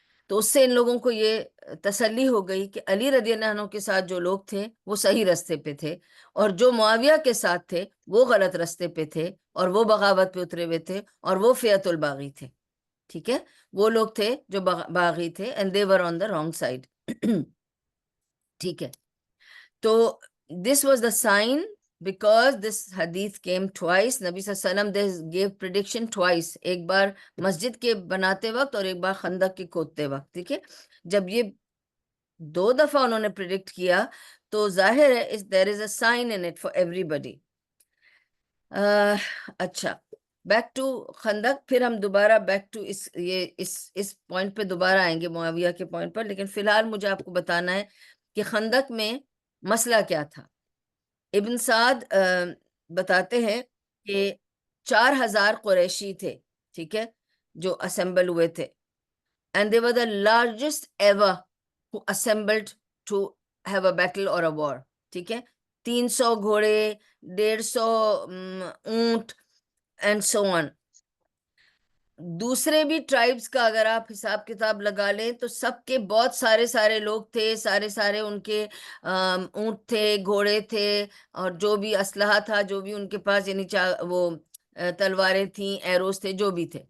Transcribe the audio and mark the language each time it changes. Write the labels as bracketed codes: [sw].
[ur] تو اس سے ان لوگوں کو یہ تسلی ہو گئی کہ علی رضی اللہ عنہ کے ساتھ جو لوگ تھے وہ صحیح رستے پہ تھے، اور جو معاویہ کے ساتھ تھے وہ غلط رستے پہ تھے اور وہ بغاوت پہ اترے ہوئے تھے اور وہ فیعت الباغی تھے. ٹھیک ہے، وہ لوگ تھے جو باغی تھے [en] and they were on the wrong side. [ur] ٹھیک ہے، تو [en] this was the sign because this hadith came twice. [ur] نبی صلی اللہ علیہ وسلم [en] they gave prediction twice. [ur] ایک بار مسجد کے بناتے وقت اور ایک بار خندق کے کھودتے وقت. ٹھیک ہے، جب یہ 2 دفعہ انہوں نے پریڈکٹ کیا تو ظاہر ہے [en] there is a sign in it for everybody. [ur] اچھا، بیک ٹو خندق. پھر ہم دوبارہ بیک ٹو اس پوائنٹ پہ دوبارہ آئیں گے، معاویہ کے پوائنٹ پر. لیکن فی الحال مجھے آپ کو بتانا ہے کہ خندق میں مسئلہ کیا تھا. ابن سعد بتاتے ہیں کہ 4000 قریشی تھے، ٹھیک ہے، جو اسمبل ہوئے تھے. [en] And they were the largest ever who assembled to have a battle or a war. [ur] ٹھیک ہے، 300 گھوڑے، 150 اونٹ [en] and so on. [ur] دوسرے بھی ٹرائبز کا اگر آپ حساب کتاب لگا لیں تو سب کے بہت سارے لوگ تھے، سارے ان کے اونٹ تھے، گھوڑے تھے، اور جو بھی اسلحہ تھا، جو بھی ان کے پاس، یعنی وہ تلواریں تھیں، ایروز تھے، جو بھی تھے.